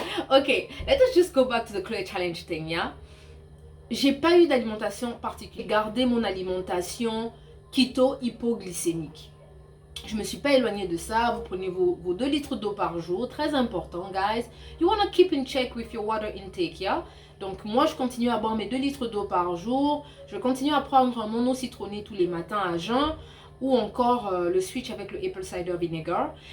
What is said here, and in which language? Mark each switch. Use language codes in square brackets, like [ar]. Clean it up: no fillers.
[en] Okay, let us just go back to the Clothing Challenge thing, yeah? [fr] J'ai pas eu d'alimentation particulière. J'ai gardé mon alimentation keto hypoglycémique. Je me suis pas éloignée de ça. Vous prenez vos 2 litres d'eau par jour. Très important, guys. [en] You wanna keep in check with your water intake, yeah? [fr] Donc moi je continue à boire mes 2 litres d'eau par jour. Je continue à prendre mon eau citronnée tous les matins à jeun. Ou encore le switch avec le [en] apple cider vinegar.